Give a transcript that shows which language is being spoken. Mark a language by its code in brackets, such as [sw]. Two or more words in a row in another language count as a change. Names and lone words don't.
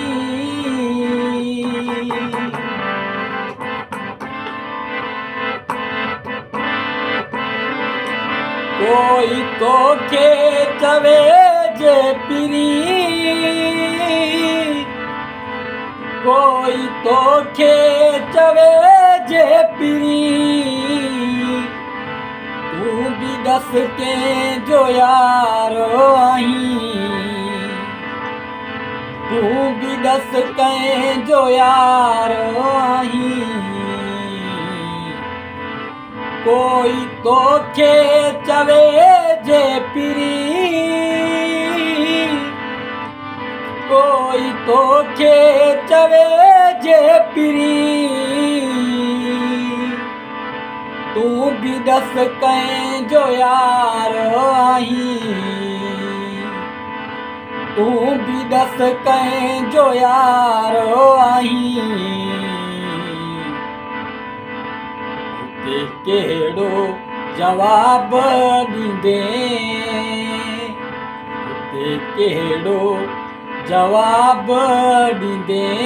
[sd] कोई तोखे चवे जे पिरी, कोई तोखे चवे जे पिरी। [hi] तू भी [sd] दस के जो यारो आहीं, [hi] तू भी [sd] दस के जो यारो आहीं। कोई तोखे चवे जे पिरी, कोई तोखे चवे जे पिरी। [hi] तू भी [sd] दस कहीं जो यार आहीं, [hi] तू भी [sd] दस कहीं जो यार आहीं। ते केड़ो जवाब ॾींदे, ते केड़ो जवाब ॾींदे।